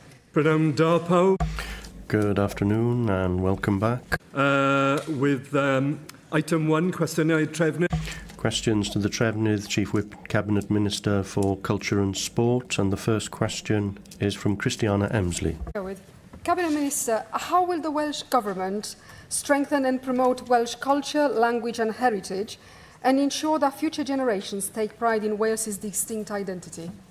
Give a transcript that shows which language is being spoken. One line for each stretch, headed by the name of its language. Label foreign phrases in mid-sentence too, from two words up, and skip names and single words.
Welsh: Prynawn da pawb.
English: Good afternoon and welcome back. With item 1,
Welsh: cwestiynau trefnydd.
English: Questions to the Trefnydd Chief Whip Cabinet Minister for Culture and Sport, and the first question is from Christiana Emsley. Cabinet Minister, how will the Welsh Government strengthen and promote Welsh culture, language and heritage and ensure that future generations take pride in Wales's distinct identity?